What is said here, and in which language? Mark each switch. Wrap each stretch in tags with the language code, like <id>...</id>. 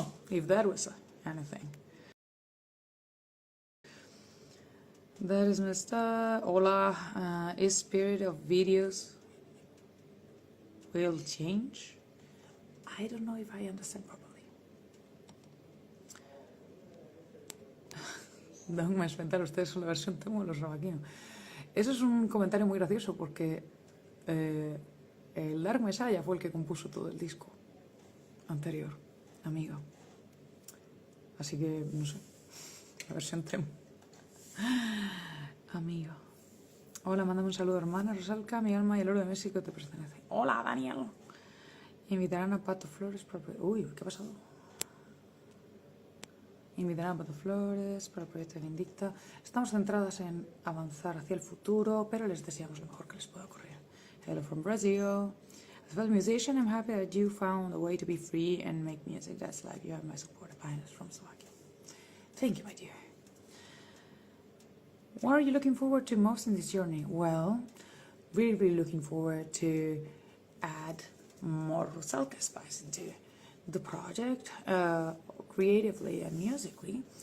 <en>if that was anything. That is messed up. Hola, is spirit of videos will change? I don't know if I understand properly.</en> <es>Dogma es mental, ustedes son la versión temo de los rabaquinos. Eso es un comentario muy gracioso porque el Dark Messiah fue el que compuso todo el disco anterior, amiga. Así que, no sé, la versión temo. Amiga. Hola, mándame un saludo, hermana Rosalca, mi alma y el oro de México te pertenece. Hola, Daniel. Invitarán a Pato Flores para... Uy, ¿qué ha pasado? Invitarán a Pato Flores para el proyecto de Vindicta. Estamos centradas en avanzar hacia el futuro, pero les deseamos lo mejor que les pueda ocurrir.</es> <en>Hello from Brazil. As a fellow musician, I'm happy that you found a way to be free and make music. That's life. You have my support. Kindness from Slovakia. Thank you, my dear. What are you looking forward to most in this journey? Well, really looking forward to add more Rusalka spice into the project, creatively and musically.</en>